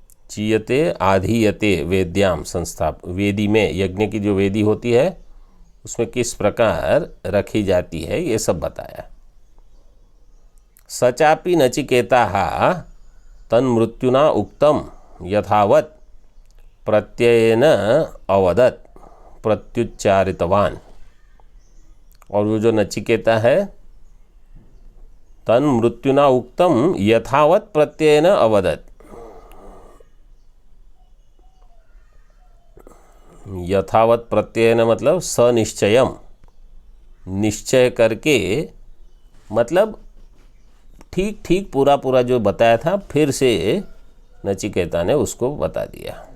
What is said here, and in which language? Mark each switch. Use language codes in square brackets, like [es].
[sa] चीयते आधीयते वेद्याम संस्था, [hi] वेदी में यज्ञ की जो वेदी होती है उसमें किस प्रकार रखी जाती है ये सब बताया। [sa] सचापि नचिकेताः तन्मृत्युना उक्तम यथावत् प्रत्ययेन अवदत् प्रत्युच्चारितवान। [hi] और वो जो नचिकेता है, [sa] तन्मृत्युना उक्तम यथावत् प्रत्ययेन अवदत्, [hi] यथावत् प्रत्ययन मतलब सनिश्चयम, निश्चय करके, मतलब ठीक ठीक पूरा पूरा जो बताया था फिर से नचिकेता ने उसको बता दिया।